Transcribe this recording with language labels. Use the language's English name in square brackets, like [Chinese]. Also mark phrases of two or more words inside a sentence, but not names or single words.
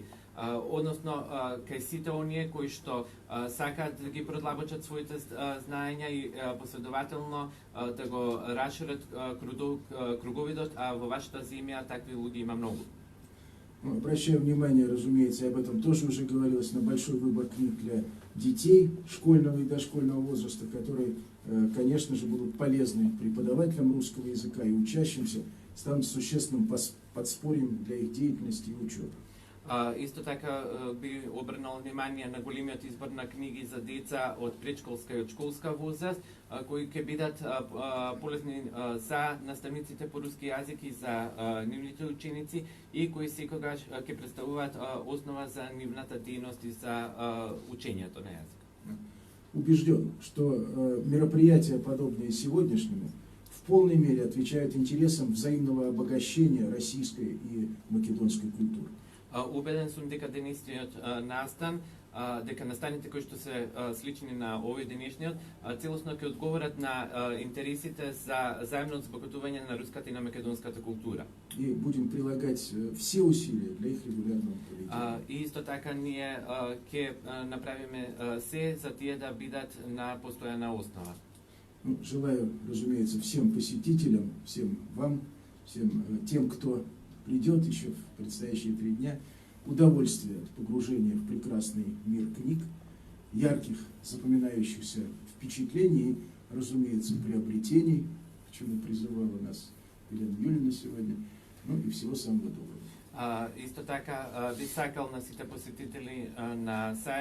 [Macedonian] Односно, кај сите оние кои што сакаат да ги продлабочат своите знаења и последователно да го расшират круговидот, а во вашата земја такви луѓе има многу. [Russian] Обращаю внимание, разумеется, об этом тоже уже говорилось, на большой выбор книг для детей школьного и дошкольного возраста, которые, конечно же, будут полезны преподавателям русского языка и учащимся, станут существенным подспорьем для их деятельности и учебы. [Macedonian] Исто така би обрнал внимание на големиот избор на книги за деца од предшколска и од школска возраст, кои ќе бидат полезни за наставниците по руски јазик и за нивните ученици и кои секогаш ќе представуваат основа за нивната дејност и за учењето на јазик. [Russian] Убежден, что мероприятия, подобные сегодняшнему, в полной мере отвечают интересам взаимного обогащения российской и македонской культуры. [Macedonian] Убеден сум дека денешниот настан, дека настаните кои што се слични на овој денешниот, целосно ќе одговорат на интересите за заемно збогатување на руската и на македонската култура. [Russian] И будем прилагать все усилия для их регулярного проведения. [Macedonian] И исто така ние ќе направиме се за тие да бидат на постојана основа. [Russian] Желаю, разумеется, всем посетителям, всем вам, всем тем, кто придет еще в предстоящие 3 дня, удовольствие от погружения в прекрасный мир книг, ярких, запоминающихся впечатлений, разумеется, приобретений, к чему призывала нас Елена Юльевна сегодня, ну и всего самого доброго. [Macedonian] Isto така бих сакал на сите посетители на сајм